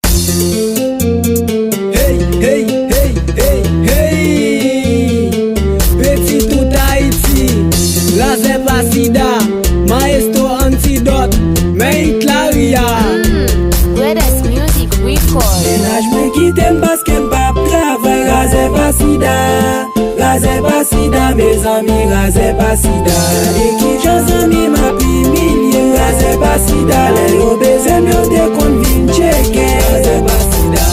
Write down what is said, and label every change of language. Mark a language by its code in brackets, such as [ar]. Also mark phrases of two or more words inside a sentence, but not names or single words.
[ht] Hey, hey, hey, hey, hey. Peti tout Ayiti, Razè pa sida, Maestro Antidote, men it la ri ya. [en] Mm, greatest music record. [ht] Menaj mwen kite m paske m pa ap travay, Razè pa sida, Razè pa sida, mezanmi, Razè pa sida. E ki jan zanmi m ap imilye, Razè pa sida, lè yo bezwen m yo te konn vin cheke, Razè pa sida.